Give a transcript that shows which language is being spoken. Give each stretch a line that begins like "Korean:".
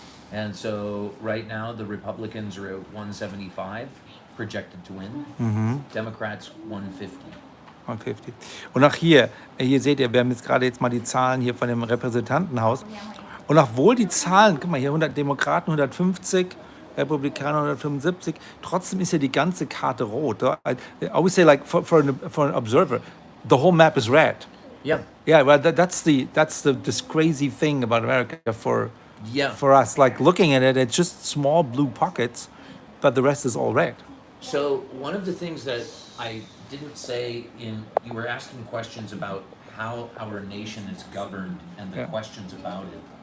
English: And so right now the Republicans are at 175 projected to win. Democrats 150. 150.
German: Und auch hier seht ihr, wir haben jetzt mal die Zahlen hier von dem Repräsentantenhaus. Und obwohl die Zahlen, guck mal hier, 100 Demokraten, 150, Republikaner 175, trotzdem ist ja die ganze Karte rot.
English: I always say, like, for an observer, the whole map is red. Yeah. Yeah, well, that's this crazy thing about America for us. Like, looking at it, it's just small blue pockets, but the rest is all red. So one of the things that I didn't say you were asking questions about how our nation is governed and the questions about it.